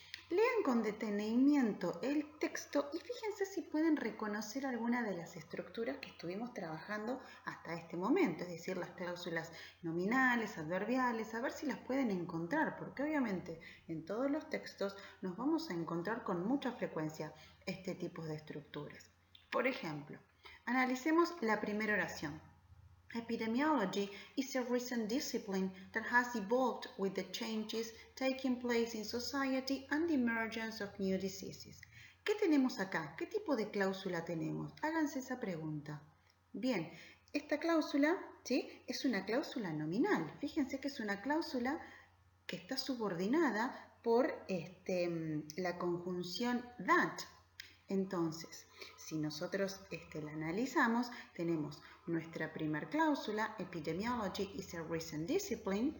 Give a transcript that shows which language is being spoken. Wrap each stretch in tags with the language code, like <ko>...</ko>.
<es>lean con detenimiento el texto y fíjense si pueden reconocer alguna de las estructuras que estuvimos trabajando hasta este momento, es decir, las cláusulas nominales, adverbiales, a ver si las pueden encontrar, porque obviamente en todos los textos nos vamos a encontrar con mucha frecuencia este tipo de estructuras. Por ejemplo, analicemos la primera oración.</es> <en>Epidemiology is a recent discipline that has evolved with the changes taking place in society and the emergence of new diseases.</en> <es>¿Qué tenemos acá? ¿Qué tipo de cláusula tenemos? Háganse esa pregunta. Bien, esta cláusula, ¿sí?, es una cláusula nominal. Fíjense que es una cláusula que está subordinada por la conjunción that. Entonces, si nosotros la analizamos, tenemos nuestra primer cláusula,</es> <en>Epidemiology is a recent discipline.</en>